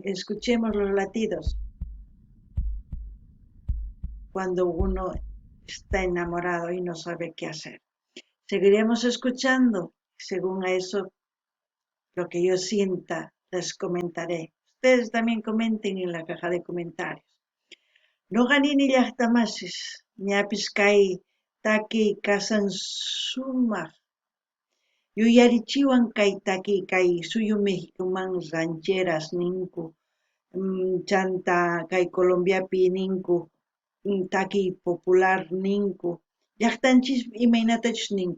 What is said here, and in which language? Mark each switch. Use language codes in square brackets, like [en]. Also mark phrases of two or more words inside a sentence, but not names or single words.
[es] Escuchemos los latidos. Cuando uno está enamorado y no sabe qué hacer. Seguiremos escuchando, según a eso, lo que yo sienta, les comentaré. Ustedes también comenten en la caja de comentarios. [qu] No ganini llaqtamasis, ñapis kay taki kasansumaq. Yuyarichiwan kay taki kay suyu Mexicoman rancheras ninku, chanta kay Colombiapi ninku, taki popular ninku, llaqtanchis imaynatachus ninku.